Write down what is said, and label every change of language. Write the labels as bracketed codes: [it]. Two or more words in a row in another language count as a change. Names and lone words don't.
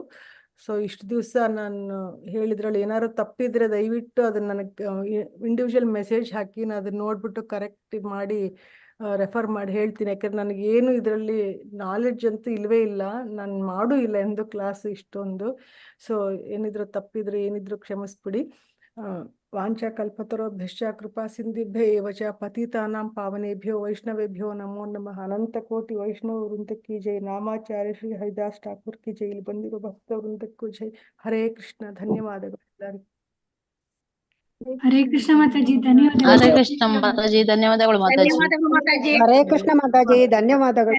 [kn] ಸೊ ಇಷ್ಟು ದಿವಸ ನಾನು ಹೇಳಿದ್ರಲ್ಲಿ ಏನಾದ್ರು ತಪ್ಪಿದ್ರೆ ದಯವಿಟ್ಟು ಅದನ್ನ ನನಗೆ [en] individual message [kn] ಹಾಕಿ, ನಾನು ಅದನ್ನ ನೋಡ್ಬಿಟ್ಟು ಕರೆಕ್ಟ್ ಮಾಡಿ ರೆಫರ್ ಮಾಡಿ ಹೇಳ್ತೀನಿ. ಯಾಕಂದ್ರೆ ನನಗೇನು ಇದರಲ್ಲಿ ನಾಲೆಡ್ಜ್ ಅಂತೂ ಇಲ್ವೇ ಇಲ್ಲ, ನಾನು ಮಾಡೂ ಇಲ್ಲ ಎಂದು ಕ್ಲಾಸ್ ಇಷ್ಟೊಂದು. ಸೊ ಏನಿದ್ರು ತಪ್ಪಿದ್ರೆ ಏನಿದ್ರು ಕ್ಷಮಿಸ್ಬಿಡಿ. [sa] ವಾಂಚಾ ಕಲ್ಪತರೋಭ್ಯಶ್ಚ ಕೃಪಾ ಸಿಂಧುಭ್ಯ ಏವ ಚ ಪತಿತಾನಾಂ ಪಾವನೇಭ್ಯೋ ವೈಷ್ಣವೇಭ್ಯೋ ನಮೋ ನಮಃ. [kn] ಅನಂತ ಕೋಟಿ ವೈಷ್ಣವ ವೃಂದಕ್ಕೆ ಜೈ. ನಾಮಾಚಾರ್ಯ ಶ್ರೀ ಹರಿದಾಸ್ ಠಾಕೂರ್ [hi] की जय. [kn] ಇಲ್ಲಿ ಬಂದಿರೋ ಭಕ್ತ ವೃಂದಕ್ಕೂ ಜೈ. ಹರೇ ಕೃಷ್ಣ. ಧನ್ಯವಾದಗಳು ಎಲ್ಲರಿಗೂ. ಹರೇ ಕೃಷ್ಣ ಮಾತಾಜಿ, ಧನ್ಯವಾದಗಳು. ಹರೇ ಕೃಷ್ಣ ಮಾತಾಜಿ, ಧನ್ಯವಾದಗಳು ಮಾತಾಜಿ. ಧನ್ಯವಾದಗಳು ಮಾತಾಜಿ. ಹರೇ ಕೃಷ್ಣ ಮಾತಾಜಿ, ಧನ್ಯವಾದಗಳು.